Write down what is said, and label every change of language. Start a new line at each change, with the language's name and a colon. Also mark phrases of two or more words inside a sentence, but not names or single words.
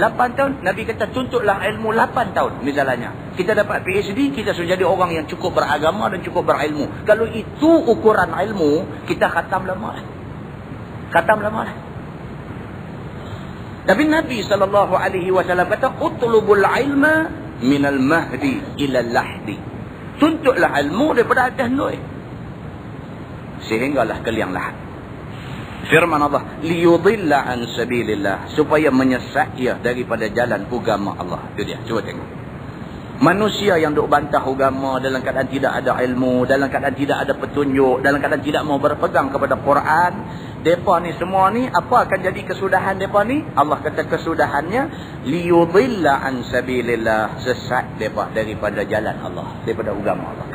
Malay: 8 tahun, Nabi kata tuntutlah ilmu 8 tahun. Misalnya, kita dapat PhD, kita sudah jadi orang yang cukup beragama dan cukup berilmu. Kalau itu ukuran ilmu, kita khatam lama lah. Khatam lama lah. Tapi Nabi SAW kata,
Arabic: اطلبوا العلم من المهد إلى اللحد.
Malay: Tuntutlah ilmu daripada atas nuih sehinggalah ke liang lahat. Firman Allah,
Arabic: ليضل عن سبيل الله,
Malay: supaya menyesat ia daripada jalan agama Allah. Itu dia. Cuba tengok. Manusia yang duk bantah agama dalam keadaan tidak ada ilmu, dalam keadaan tidak ada petunjuk, dalam keadaan tidak mau berpegang kepada Quran, depa ni semua ni apa akan jadi kesudahan depa ni? Allah kata kesudahannya
Arabic: ليضل عن سبيل الله,
Malay: sesat depa daripada jalan Allah, daripada agama Allah.